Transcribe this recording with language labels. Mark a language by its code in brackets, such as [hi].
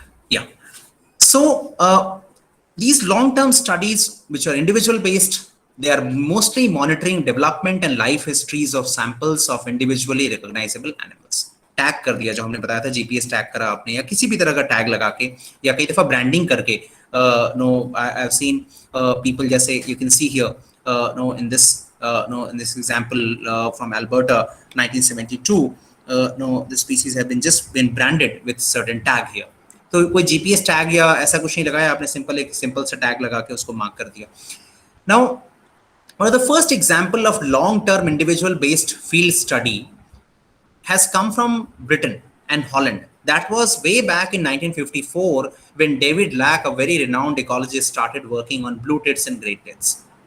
[en] Yeah. So these long-term studies, which are individual-based, they are mostly monitoring development and life histories of samples of individually recognizable animals. [hi] Tag कर दिया, जो हमने बताया था, GPS tag करा आपने या किसी भी तरह का टैग लगा के या कई दफा ब्रांडिंग करके. [en] I have seen people, जैसे you can see here in this example from Alberta 1972, the species have just been branded with certain tag here. [hi] तो कोई जीपीएस टैग या ऐसा कुछ नहीं लगाया आपने, एक सिंपल सा टैग लगा के उसको मार्क कर दिया. [en] Now, one of the first example of long-term individual-based field study has come from Britain and Holland. That was way back in 1954 when David Lack, a very renowned ecologist, started working on blue tits and great tits.